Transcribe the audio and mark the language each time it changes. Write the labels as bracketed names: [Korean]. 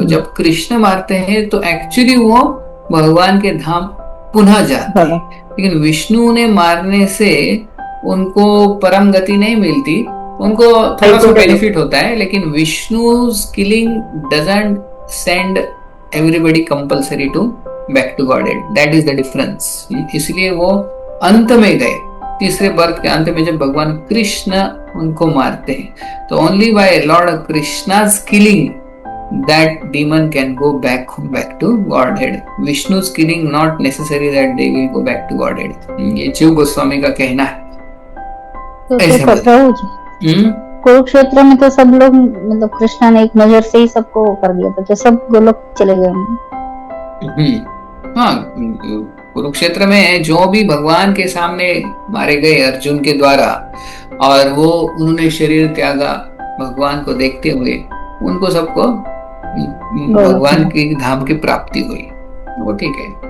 [Hindi] तो जब कृष्ण मारते हैं तो एक्चुअली वो भगवान के धाम पुनः जाते हैं, लेकिन विष्णु ने मारने से उनको परम गति नहीं मिलती, उनको थोड़ा सा बेनिफिट होता है, लेकिन विष्णु's [English] killing doesn't send everybody compulsory to back to Godhead. That is the difference. [Hindi] इसलिए वो अंत में गए, तीसरे बर्थ के अंत में जब भगवान कृष्ण उनको मारते हैं, तो [English] only by Lord Krishna's killing that demon can go back to Godhead. Vishnu's killing not necessary that they will go back to Godhead. [Hindi] ये जीव गोस्वामी का कहना है। कुरुक्षेत्र में तो सब लोग, मतलब कृष्णा ने एक नजर से ही सबको कर दिया था, तो सब गोलोक चले गए। हाँ, कुरुक्षेत्र में जो भी भगवान के सामने मारे गए अर्जुन के द्वारा, और वो उन्होंने शरीर त्यागा भगवान को देखते हुए, उनको सबको भगवान की धाम की प्राप्ति हुई, वो ठीक है।